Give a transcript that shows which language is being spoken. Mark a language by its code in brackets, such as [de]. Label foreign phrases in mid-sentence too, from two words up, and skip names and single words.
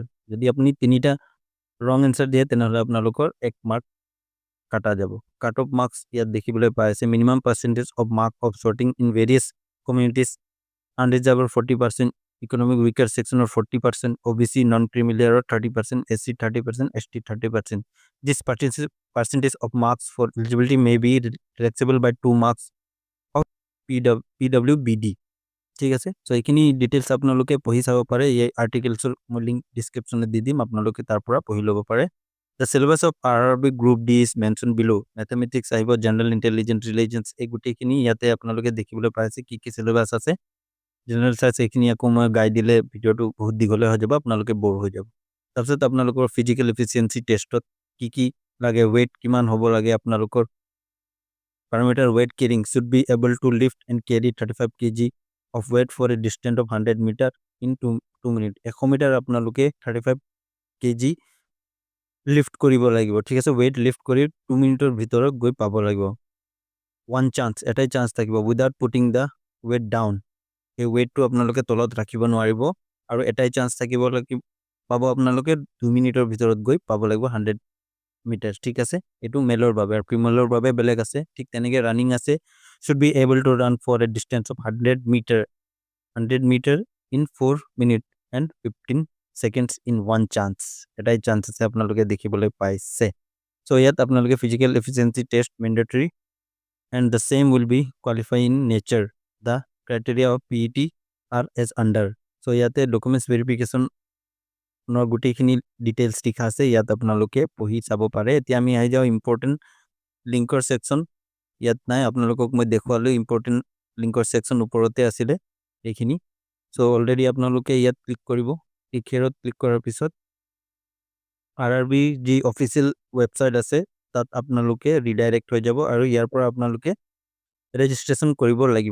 [as] যদি আপুনি 3টা ৰং এনচাৰ দিয়ে তেনেহ'লে আপোনালোকৰ 1 মাৰ্ক কাটা যাব। [en] cut off marks [as] ইয়াত দেখিবলৈ পাই আছে, [en] minimum percentage of mark of shorting in various communities, [as] আনৰিজাৰ্ভৰ 40%, [en] economic weaker section's [as] 40%, [en] OBC non creamy layer's [as] 30%, SC 30%, ST 30%. [en] This percentage of marks for eligibility may be flexible by 2 marks of PWBD. [as] ঠিক আছে, সো এইখিনি ডিটেইলছ আপোনালোকে পঢ়ি চাব পাৰে। এই আৰ্টিকেলছৰ মই লিংক ডিছক্ৰিপশ্যনত দি দিম, আপোনালোকে তাৰ পৰা পঢ়ি ল'ব পাৰে। [en] The syllabus of RRB Group D is mention below. [as] মেথমেটিক্স আহিব, [en] general intelligence, [as] ৰিলিজেন্স, এই গোটেইখিনি ইয়াতে আপোনালোকে দেখিবলৈ পাইছে কি কি চিলেবাছ আছে। [en] general science [as] এইখিনি আকৌ মই গাই দিলে ভিডিঅ'টো বহুত দীঘলীয়া হৈ যাব, আপোনালোকে ব'ৰ হৈ যাব। তাৰপিছত আপোনালোকৰ [en] physical efficiency test [as] কি কি লাগে, ৱেইট কিমান হ'ব লাগে আপোনালোকৰ, [en] parameter weight carrying should be able to lift and carry 35 kg of weight for a distance of 100 meter in 2 minutes. [as] 100 মিটাৰ আপোনালোকে 35 kg লিফ্ট কৰিব লাগিব, ঠিক আছে। ৱেইট লিফ্ট কৰি 2 মিনিটৰ ভিতৰত গৈ পাব লাগিব। [en] one chance, [as] এটাই চান্স থাকিব, [en] without putting the weight down. [as] এই ৱেইটটো আপোনালোকে তলত ৰাখিব নোৱাৰিব, আৰু এটাই চান্স থাকিব লাগিব, পাব আপোনালোকে 2 মিনিটৰ ভিতৰত গৈ পাব লাগিব 100 মিটাৰ, ঠিক আছে। এইটো মেলৰ বাবে, আৰু ফিমেলৰ বাবে বেলেগ আছে। ঠিক তেনেকৈ ৰানিং আছে, [en] should be able to run for a distance of 100 meter in 4 minutes and 15 seconds in one chance. [as] এটাই চান্স আছে, আপোনালোকে দেখিবলৈ পাইছে। সো ইয়াত আপোনালোকে [en] physical efficiency test mandatory, and the same will be qualify in nature. The criteria of PET are as under. [as] So ইয়াতে [en] documents verification's [as] গোটেইখিনি ডিটেইলছ লিখা আছে, ইয়াত আপোনালোকে পঢ়ি চাব পাৰে। এতিয়া আমি আহি যাওঁ [en] important link's section. [as] ইয়াত নাই, আপোনালোকক মই দেখুৱালোঁ [en] important link's section [as] ওপৰতে আছিলে এইখিনি। চ' অলৰেডি আপোনালোকে ইয়াত ক্লিক কৰিব, ক্লিক কৰাৰ পিছত RRB যি [en] official website [as] আছে তাত আপোনালোকে ৰিডাইৰেক্ট হৈ যাব, আৰু ইয়াৰ পৰা আপোনালোকে ৰেজিষ্ট্ৰেশ্যন কৰিব লাগিব।